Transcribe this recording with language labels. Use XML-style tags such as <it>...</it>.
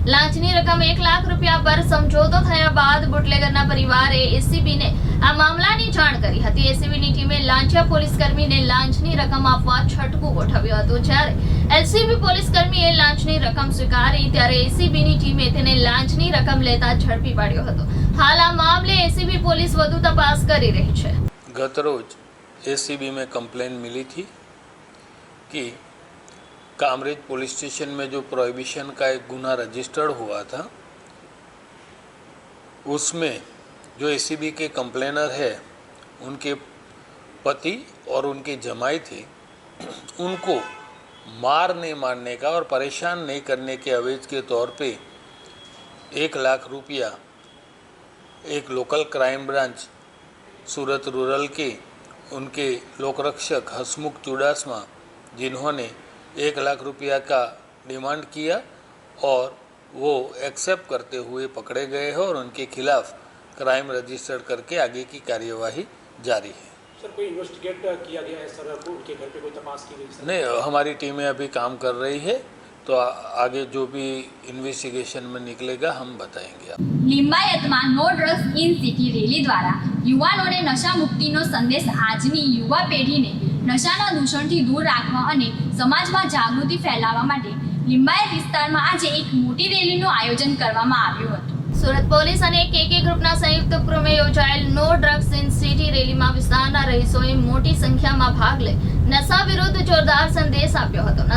<gu>લાંચની રકમ 1 લાખ રૂપિયા પર સમજોતો થયા બાદ બુટલેગરના પરિવારે એસીબીને આ મામલાની જાણ કરી હતી. એસીબીની ટીમે લાંચિયા પોલીસ કર્મીને લાંચની રકમ આપવા છટકું ગોઠવ્યું હતું. જ્યારે એલસીબી પોલીસ કર્મીએ લાંચની રકમ સ્વીકારી ત્યારે એસીબીની ટીમે તેને લાંચની રકમ લેતા ઝડપી પાડ્યો હતો. હાલ આ મામલે एसीबी पुलिस વધુ તપાસ કરી રહી છે.</gu> <hi>गत रोज एसीबी में कंप्लेन मिली थी कि कामरेज पुलिस स्टेशन में जो प्रोहिबिशन का एक गुना रजिस्टर्ड हुआ था उसमें जो एसीबी के कंप्लेनर है उनके पति और उनके जमाई थे उनको मार नहीं मारने का और परेशान नहीं करने के अवेज के तौर पे 1 लाख रुपया एक लोकल क्राइम ब्रांच सूरत रूरल के उनके लोकरक्षक हसमुख चुड़ासमा जिन्होंने 1 लाख रुपया का डिमांड किया और वो एक्सेप्ट करते हुए पकड़े गए हैं और उनके खिलाफ क्राइम रजिस्टर्ड करके आगे की कार्यवाही जारी है. सर कोई इन्वेस्टिगेट किया गया है सर, उनके घर पे कोई तपास की गई सर? नहीं, हमारी टीमें अभी काम कर रही है तो आगे जो भी इन्वेस्टिगेशन में निकलेगा हम बताएंगे.</hi> <gu>લિંબાયતમાં નો ડ્રગ્સ ઇન સિટી રેલી દ્વારા યુવાનોને નશા મુક્તિનો સંદેશ આજની યુવા પેઢીને નશાના દૂષણથી દૂર રાખવા અને સમાજમાં જાગૃતિ ફેલાવવા માટે લિંબાયત વિસ્તારમાં આજે એક મોટી રેલીનું આયોજન કરવામાં આવ્યું હતું. સુરત પોલીસ અને કેકે ગ્રુપના સંયુક્ત ઉપક્રમે યોજાયેલ નો ડ્રગ્સ ઇન સિટી રેલીમાં વિસ્તારના રહીશોએ મોટી સંખ્યામાં ભાગ લઈ નશા વિરુદ્ધ જોરદાર સંદેશ આપ્યો હતો.</gu>